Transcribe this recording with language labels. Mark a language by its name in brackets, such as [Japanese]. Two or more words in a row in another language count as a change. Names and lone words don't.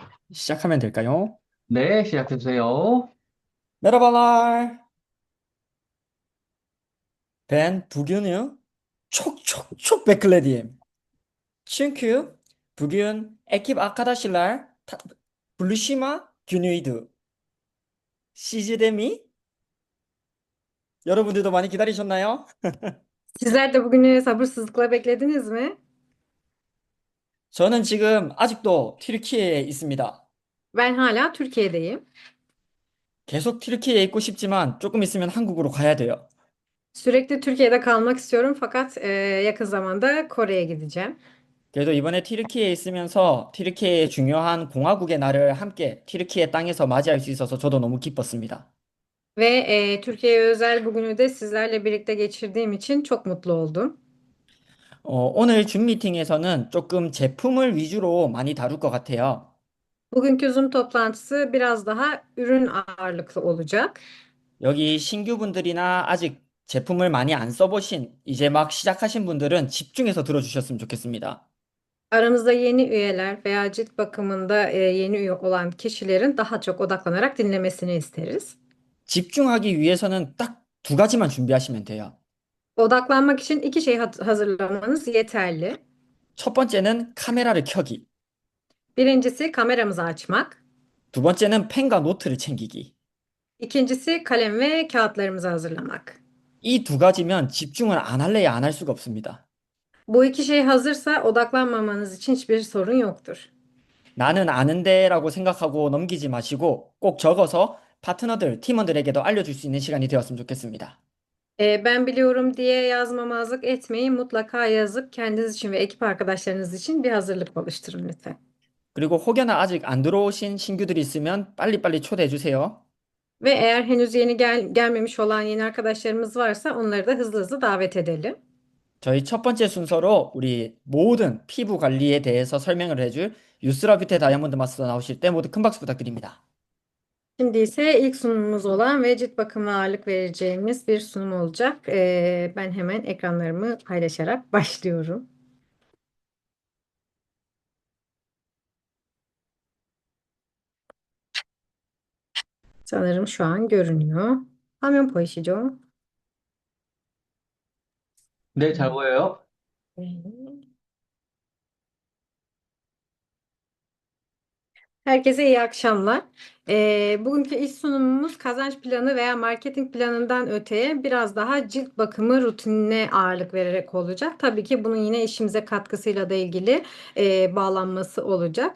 [Korean] 시작하면 될까요? 네, 시작해주세요. [Turkish] Merhabalar. Ben bugünü çok çok çok bekledim. Çünkü bugün ekip arkadaşlar buluşma günüydü. Sizce de mi? [Korean] 여러분들도 많이 기다리셨나요? [Turkish] Sizler de bugünü sabırsızlıkla beklediniz mi? [Korean] 저는 지금 아직도 튀르키예에 있습니다. [Turkish] Ben hala Türkiye'deyim. [Korean] 계속 튀르키예에 있고 싶지만 조금 있으면 한국으로 가야 돼요. [Turkish] Sürekli Türkiye'de kalmak istiyorum fakat yakın zamanda Kore'ye gideceğim. [Korean] 그래도 이번에 튀르키예에 있으면서 튀르키예의 중요한 공화국의 날을 함께 튀르키예 땅에서 맞이할 수 있어서 저도 너무 기뻤습니다. [Turkish] Ve Türkiye'ye özel bugünü de sizlerle birlikte geçirdiğim için çok mutlu oldum. [Korean] 오늘 줌 미팅에서는 조금 제품을 위주로 많이 다룰 것 같아요. [Turkish] Bugünkü Zoom toplantısı biraz daha ürün ağırlıklı olacak. [Korean] 여기 신규분들이나 아직 제품을 많이 안 써보신 이제 막 시작하신 분들은 집중해서 들어주셨으면 좋겠습니다. [Turkish] Aramızda yeni üyeler veya cilt bakımında yeni üye olan kişilerin daha çok odaklanarak dinlemesini isteriz. [Korean] 집중하기 위해서는 딱 두 가지만 준비하시면 돼요. [Turkish] Odaklanmak için iki şey hazırlamanız yeterli. [Korean] 첫 번째는 카메라를 켜기. [Turkish] Birincisi kameramızı açmak. [Korean] 두 번째는 펜과 노트를 챙기기. [Turkish] İkincisi kalem ve kağıtlarımızı hazırlamak. [Korean] 이 두 가지면 집중을 안 할래야 안 할 수가 없습니다. [Turkish] Bu iki şey hazırsa odaklanmamanız için hiçbir sorun yoktur. [Korean] 나는 아는데라고 생각하고 넘기지 마시고 꼭 적어서 파트너들, 팀원들에게도 알려줄 수 있는 시간이 되었으면 좋겠습니다. [Turkish] Ben biliyorum diye yazmamazlık etmeyin. Mutlaka yazıp kendiniz için ve ekip arkadaşlarınız için bir hazırlık oluşturun lütfen. [Korean] 그리고 혹여나 아직 안 들어오신 신규들이 있으면 빨리빨리 초대해 주세요. [Turkish] Ve eğer henüz yeni gelmemiş olan yeni arkadaşlarımız varsa onları da hızlı hızlı davet edelim. [Korean] 저희 첫 번째 순서로 우리 모든 피부 관리에 대해서 설명을 해줄 유스라 뷰테 다이아몬드 마스터 나오실 때 모두 큰 박수 부탁드립니다. [Turkish] Şimdi ise ilk sunumumuz olan ve cilt bakımına ağırlık vereceğimiz bir sunum olacak. Ben hemen ekranlarımı paylaşarak başlıyorum. Sanırım şu an görünüyor. [Korean] 화면 보이시죠? 네, 잘 보여요? 네. [Turkish] Herkese iyi akşamlar. Bugünkü iş sunumumuz kazanç planı veya marketing planından öteye biraz daha cilt bakımı rutinine ağırlık vererek olacak. Tabii ki bunun yine işimize katkısıyla da ilgili bağlanması olacak.